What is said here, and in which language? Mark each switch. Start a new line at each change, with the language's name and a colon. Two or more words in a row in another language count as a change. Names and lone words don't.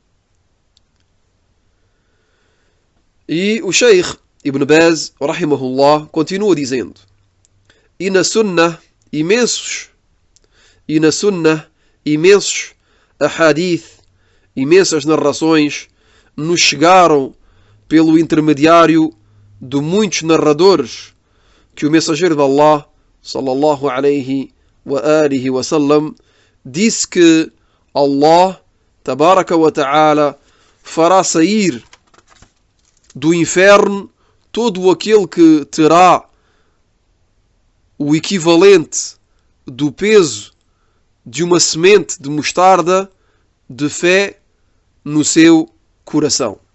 Portuguese: E o Sheikh Ibn Baz, rahimahullah, continua dizendo: e na Sunnah imensos ahadith, imensas narrações nos chegaram pelo intermediário de muitos narradores que o mensageiro de Allah,
Arabic: صلى الله عليه وعلى آله وسلم,
Portuguese: disse que Allah,
Arabic: تبارك وتعالى,
Portuguese: fará sair do inferno todo aquele que terá o equivalente do peso de uma semente de mostarda de fé no seu coração.